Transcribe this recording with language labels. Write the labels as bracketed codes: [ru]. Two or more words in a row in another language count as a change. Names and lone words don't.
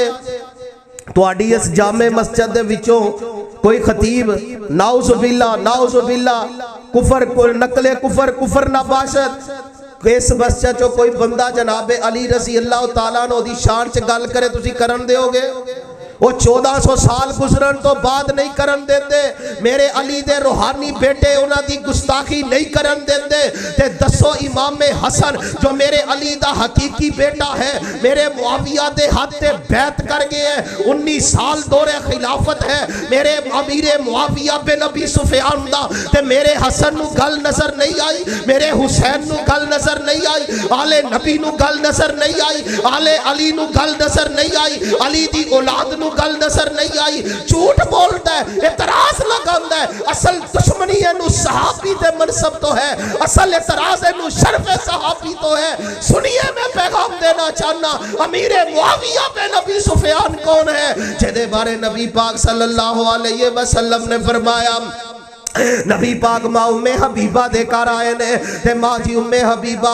[pa] تو آڈی اس جامع مسجد دے وچوں کوئی خطیب [ar] نعوذ باللہ [fa] کفر نقل کفر نہ باشد [pa] اس مسجد جو کوئی بندہ جناب علی [ar] رضی اللہ تعالیٰ [pa] نو دی شان چ گل کرے تسی کرن دے ہوگے وہ 1400 سال گزرن تو بعد نہیں کرن دیندے میرے علی دے روحانی بیٹے انہاں دی گستاخی نہیں کرن دیندے تے دسو امام حسن جو میرے علی دا حقیقی بیٹا ہے میرے معاویہ دے ہاتھ تے بیعت کر گئے ہیں 19 سال دور خلافت ہے میرے امیر معاویہ بن ابی سفیان دا تے میرے حسن نو گل نظر نہیں آئی میرے حسین نو گل نظر نہیں آئی آل نبی نو گل نظر نہیں آئی آل علی نو گل نظر نہیں آئی علی دی اولاد نو تینوں گل نظر نہیں آئی [ur] جھوٹ بولتا ہے اعتراض لگاتا ہے [pa] اصل دشمنی اینو صحابی دے منصب تو ہے اصل اعتراض اینو شرف صحابی تو ہے سنیے میں پیغام دینا چاہنا امیر معاویہ بن ابی سفیان کون ہے جہدے بارے نبی پاک [ar] صلی اللہ علیہ وسلم [pa] نے فرمایا نبی پاک ماں ام حبیبہ دے کر آئے نے تے ماں جی ام حبیبہ